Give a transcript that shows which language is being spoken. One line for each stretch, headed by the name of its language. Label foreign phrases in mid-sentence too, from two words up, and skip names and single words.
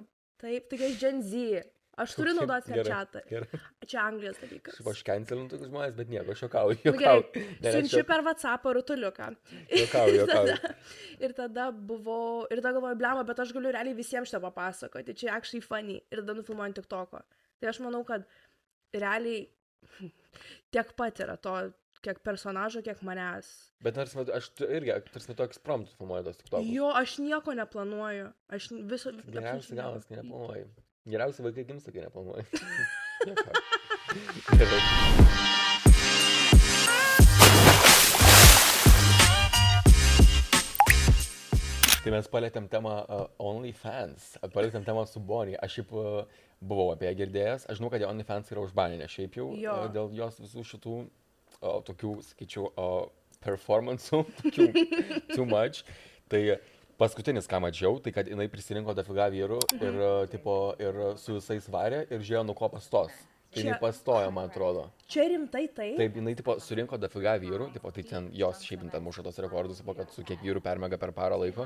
Lithuanian: Taip, tai aš Gen Z. Aš turiu naudoti Snapchat'ą. Čia Anglijos dalykas. Aš cancelinu tokius žmonės, bet nieko, aš juokauju. Siunčiu per WhatsApp'ą rutuliuką. Juokauju. Ir tada galvoju, blema, bet aš galiu realiai visiems šitą papasakoti. Čia
English: actually funny.
Lithuanian: Ir tada nufilmuoju TikTok'o. Tai aš manau, kad realiai tiek pat yra to, kiek personažo, kiek manęs. Bet aš irgi, tarsi to ekspromptu filmuoju tos TikTok'us. Jo, aš nieko neplanuoju. Aš viso... Geriausiai galas, kai neplanuoju. Geriausiai vaikai gimsta, kai neplanuoju. Tai mes palėtėm temą OnlyFans, palėtėm temą su Bonnie. Aš šiaip buvau apie ją girdėjęs. Aš žinau, kad OnlyFans yra užbaninę šiaip jau dėl jos visų šitų tokių, sakyčiau, performance'ų, tokių
English: too much.
Lithuanian: Tai paskutinis, ką mačiau, tai kad jinai prisirinko dafiga vyrų ir su visais varė ir žiūrėjo, nuo ko pastos. Tai jinai pastojo, man atrodo. Čia rimtai tai? Taip, jinai surinko dafiga vyrų, tai ten jos šiaip ten muša tos rekordus, kad su kiek vyrų permega per parą laiko.